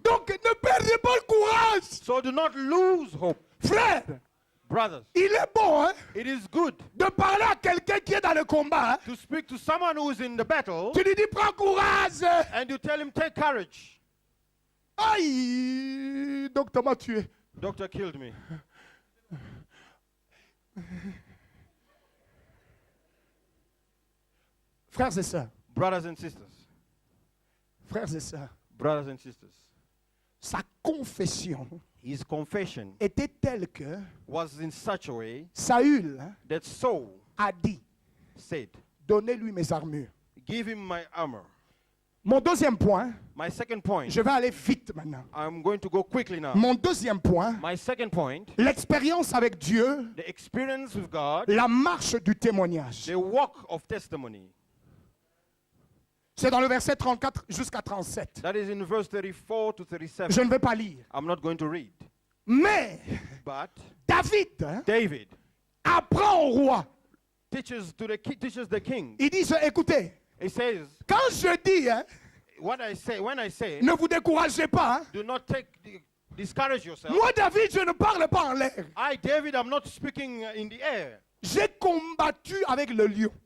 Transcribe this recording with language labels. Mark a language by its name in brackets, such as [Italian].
[French] Donc ne perdez pas le courage. [English] So do not lose hope. [French] Frère, [English] Brothers, [French] il est bon hein, [English] it is good [French] de parler à quelqu'un qui est dans le combat. Hein. [English] to speak to someone who is in the battle [French] Tu lui dis prends courage. [English] and you tell him, take courage. [French] Aïe, docteur m'a tué. [English] Doctor killed me. [French] Frères et sœurs, [English] Brothers and sisters, [French] frères et sœurs, [English] brothers and sisters, [French] sa confession [English] his confession [French] était telle que [English] was in such a way [French] Saül hein, [English] that Saul [French] a dit, [English] said, [French] donnez-lui mes armures. [English] give him my armor. [French] Mon deuxième point, [English] My second point, [French] je vais aller vite maintenant. [English] I'm going to go quickly now. [French] Mon deuxième point, [English] My second point, [French] l'expérience avec Dieu, [English] the experience with God, [French] la marche du témoignage. [English] the walk of testimony. [French] C'est dans le verset 34 jusqu'à 37. [English] That is in verse 34 to 37. [French] Je ne vais pas lire. [English] I'm not going to read. [French] Mais [English] But [French] David hein, [English] David [French] apprend au roi. [English] teaches the king. [French] Il dit, écoutez, [English] He says, [French] quand je dis, hein, [English] when I say, [French] ne vous découragez pas. Hein, [English] do not discourage yourself. [French] moi, David, je ne parle pas en l'air. [English] I, David, I'm not speaking in the air. [French] J'ai combattu avec le lion.